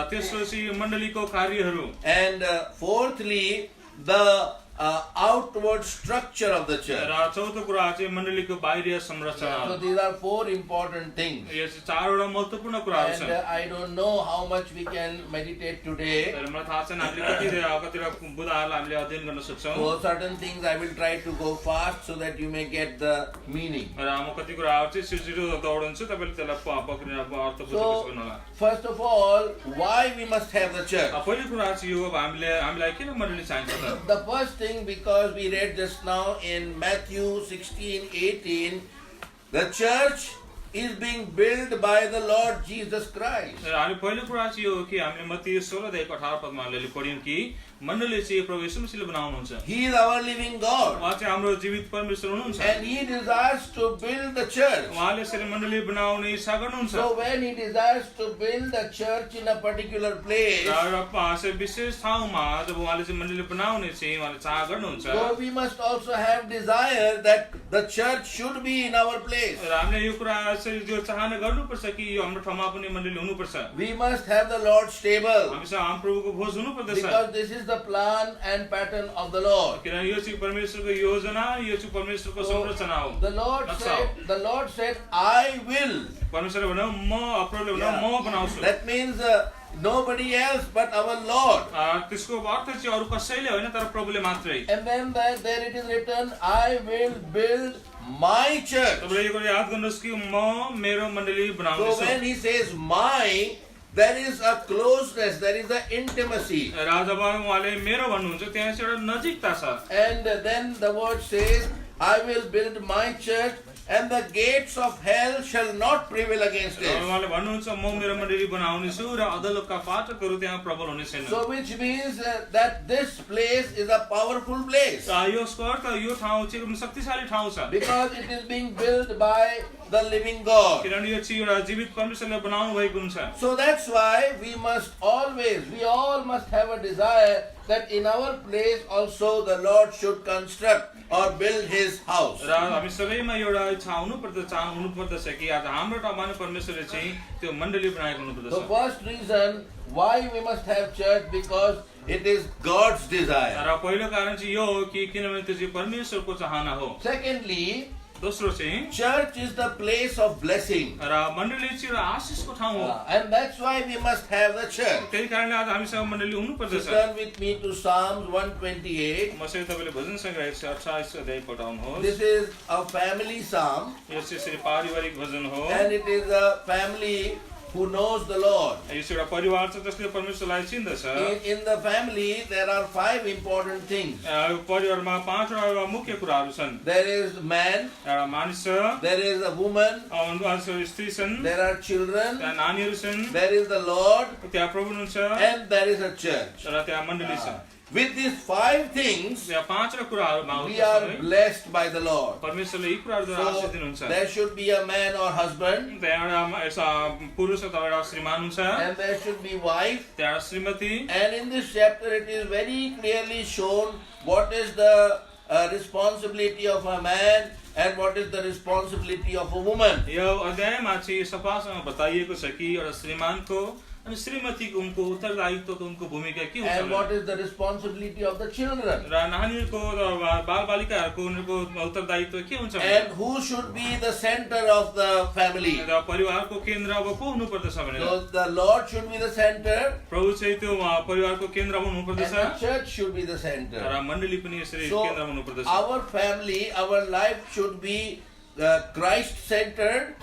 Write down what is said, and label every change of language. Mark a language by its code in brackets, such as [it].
[ne] तेस्रो चाहिँ मण्डलीको कार्यहरू। [en] And fourthly, the outward structure of the church. [ne] र चौथो कुरा चाहिँ मण्डलीको बाहिरी संरचना। [en] So these are four important things. [ne] यो चाहिँ चारवटा महत्त्वपूर्ण कुराहरू [en] And [ne] छन्। [en] I don't know how much we can meditate today. [ne] र मलाई थाहा छैन हामीले कतिवटा बुधाहरूलाई हामीले अध्ययन गर्न सक्छौँ। [en] For certain things I will try to go fast so that you may get the meaning. [ne] र म कति कुराहरू चाहिँ छिटो दौडन्छु तपाईले त्यसलाई पक्रिन अर्थ बुझ्न [en] So [ne] सक्नुहोला। [en] first of all, why we must have the church? [ne] पहिलो कुरा चाहिँ यो अब हामीलाई किन मण्डली चाहिन्छ त। [en] The first thing, because we read just now in Matthew 16:18, the church is being built by the Lord Jesus Christ. [ne] हामी पहिलो कुरा चाहिँ यो हो कि हामीले मत्ती 16:18 हामीले पढ्यौं कि मण्डली चाहिँ प्रभु येशू मसीहले बनाउनुहुन्छ। [en] He is our living God. [ne] उहाँ चाहिँ हाम्रो जीवित परमेश्वर हुनुहुन्छ। [en] And he desires to build the church. [ne] उहाँले यसरी मण्डली बनाउने इच्छा गर्नुहुन्छ। [en] So when he desires to build the church in a particular place, [ne] र विशेष ठाउँमा जब उहाँले चाहिँ मण्डली बनाउने चाहिँ उहाँले चाह गर्नुहुन्छ। [en] so we must also have desire that the church should be in our place. [ne] र हामीले यो कुरा चाहिँ जो चाहना गर्नुपर्छ कि यो हाम्रो ठाउँमा पनि मण्डली हुनुपर्छ। [en] We must have the Lord's table. [ne] हामीसँग हाम्रो प्रभुको भोज हुनुपर्दछ। [en] Because this is the plan and pattern of the Lord. [ne] किनभने यो चाहिँ परमेश्वरको योजना, यो चाहिँ परमेश्वरको संरचना हो। [en] The Lord said, I will. [ne] परमेश्वरले भन्यो म प्रभुले भन्यो म बनाउँछु। [en] That means nobody else but our Lord. [ne] त्यसको अर्थ चाहिँ अरु कसैले होइन तर प्रभुले मात्रै। [en] And then there it is written, I will build my church. [ne] तपाईले यो कुरा याद गर्नुहोस् कि म मेरो मण्डली बनाउँछु। [en] So when he says my, there is a closeness, there is a intimacy. [ne] र जब उहाँले मेरो भन्नुहुन्छ त्यहाँ चाहिँ एउटा नजिकता छ। [en] And then the word says, I will build my church and the gates of hell shall not prevail against it. [ne] उहाँले भन्नुहुन्छ म मेरो मण्डली बनाउने छु र अधोलोकका फाटकहरू त्यहाँ प्रबल हुने छैनन्। [en] So which means that this place is a powerful place. [ne] यसको अर्थ यो ठाउँ चाहिँ एकदम शक्तिशाली ठाउँ छ। [en] Because it is being built by the living God. [ne] किनभने यो चाहिँ एउटा जीवित परमेश्वरले बनाउनु भएको हुन्छ। [en] So that's why we all must have a desire that in our place also the Lord should construct or build his house. [ne] र हामी सबैमा एउटा इच्छा हुनुपर्दछ कि आज हाम्रो ठाउँमा नै परमेश्वरले चाहिँ त्यो मण्डली बनाएको हुनुपर्दछ। [en] The first reason why we must have church, because it is God's desire. [ne] र पहिलो कारण चाहिँ यो हो कि किनभने त्यो चाहिँ परमेश्वरको चाहना हो। [en] Secondly, [ne] दोस्रो चाहिँ [en] church is the place of blessing. [ne] र मण्डली चाहिँ एउटा आशीषको ठाउँ हो। [en] And that's why we must have the church. [ne] त्यही कारणले आज हामीसँग मण्डली हुनुपर्दछ। [en] Turn with me to Psalms 128. [ne] मसँग तपाईले भजन संग्रह 28 अध्याय पढाउनुहोस्। [en] This is a family psalm. [ne] यो चाहिँ यसरी पारिवारिक भजन हो। [en] And it is a family who knows the Lord. [ne] यो चाहिँ एउटा परिवार छ जसले परमेश्वरलाई चिन्दछ। [en] In the family, there are 5 important things. [ne] परिवारमा 5वटा मुख्य कुराहरू छन्। [en] There is man, [ne] एउटा मानिस छ, [en] there is a woman, [ne] स्त्री छन्, [en] there are children, [ne] त्यहाँ नानीहरू छन्, [en] there is the Lord, [ne] त्यहाँ प्रभु हुनुहुन्छ, [en] and there is a church. [ne] र त्यहाँ मण्डली छ। [en] With these 5 things, [ne] त्यहाँ 5वटा कुराहरूमा [en] we are blessed by the Lord. [ne] परमेश्वरले यी कुराहरूद्वारा आशीष [en] So, [ne] दिनुहुन्छ। [en] there should be a man or husband, [ne] त्यहाँ एउटा पुरुष अथवा एउटा श्रीमान हुन्छ, [en] and there should be wife. [ne] त्यहाँ एउटा श्रीमती। [en] And in this chapter, it is very clearly shown what is the responsibility of a man and what is the responsibility of a woman. [ne] यो अध्यायमा चाहिँ सफासँग बताइएको छ कि एउटा श्रीमानको अनि श्रीमतीको उनको उत्तरदायित्वको उनको भूमिका के हुन्छ [en] And what is the responsibility of the children. [ne] र नानीहरूको र बालबालिकाहरूको उनीहरूको उत्तरदायित्व के हुन्छ [en] And who should be the center of the family. [ne] र परिवारको केन्द्र अब को हुनुपर्दछ भनेर [en] So the Lord should be the center [ne] प्रभु चाहिँ त्यो परिवारको केन्द्रमा [en] and [ne] हुनुपर्दछ [en] the church should be the center. [ne] र मण्डली पनि यसरी [en] So [ne] केन्द्रमा हुनुपर्दछ। [en] our family, our life should be Christ-centered.